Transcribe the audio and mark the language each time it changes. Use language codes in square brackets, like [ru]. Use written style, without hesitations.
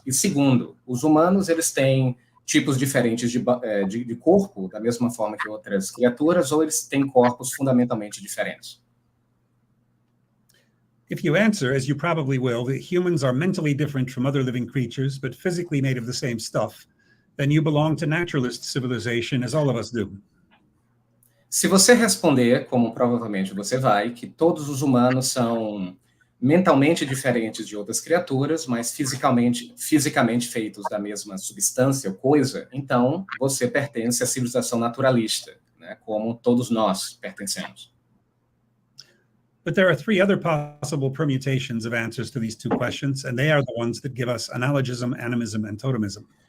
[pt] E segundo, os humanos eles têm tipos diferentes de corpo, da mesma forma que outras criaturas, ou eles têm corpos fundamentalmente diferentes? [en] If you answer, as you probably will, that humans are mentally different from other living creatures, but physically made of the same stuff, then you belong to naturalist civilization, as all of us do. [pt] Se você responder, como provavelmente você vai, que todos os humanos são mentalmente diferentes de outras criaturas, mas fisicamente feitos da mesma substância ou coisa, então você pertence à civilização naturalista, né, como todos nós pertencemos. [en] But there are 3 other possible permutations of answers to these 2 questions, and they are the ones that give us analogism, animism, and totemism.